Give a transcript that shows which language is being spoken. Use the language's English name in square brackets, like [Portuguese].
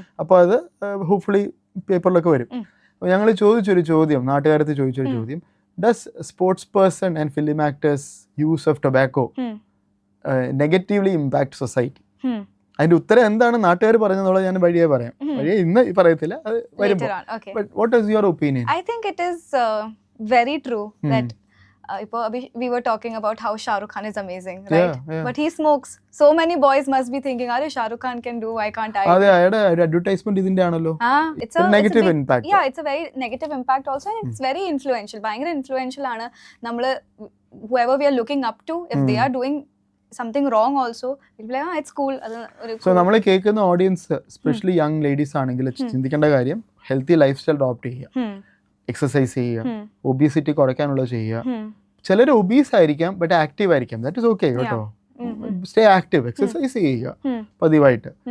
[Malayalam] അപ്പോൾ അത് ഹോപ്പ്ഫുള്ളി പേപ്പറിലൊക്കെ വരും. ഞങ്ങൾ ചോദിച്ചൊരു ചോദ്യം, നാട്ടുകാരത്ത് ചോദിച്ചൊരു ചോദ്യം, [English] Does sports person and film actors use of tobacco negatively impact society? [Malayalam] അതിന്റെ ഉത്തരം എന്താണ് നാട്ടുകാർ പറഞ്ഞെന്നുള്ളത് ഞാൻ വഴിയെ പറയാം. വഴിയെ ഇന്ന് പറയത്തില്ല, അത് വരുമ്പോൾ. [English] What is your opinion? I think it is very true that we were talking about how Shah Rukh Khan is amazing, right? But he smokes. So many boys must be thinking, "Are Shah Rukh Khan can do, why can't I?" [Malayalam] Ade advertisement idinte aanallo. [English] It's a negative impact. Yeah, it's a very negative impact also, and it's very influential. [Malayalam] Bhayangara influential aanu. Nammal [English] whoever we are looking up to, if they are doing something wrong also, we'll be like, ah, it's cool. [Malayalam] So നമ്മൾ കേൾക്കുന്ന audience specially young ladies ആണെങ്കിൽ ചിന്തിക്കേണ്ട കാര്യം healthy life style adopt ചെയ്യുക, exercise ചെയ്യുക, obesity കുറയ്ക്കാനുള്ളത് ചെയ്യുക. ചിലർ obese ആയിരിക്കാം ബട്ട് ആക്റ്റീവ് ആയിരിക്കാം, [English] that is okay [Malayalam] കേട്ടോ. [English] stay active, [Malayalam] എക്സസൈസ് ചെയ്യുക പതിവായിട്ട്.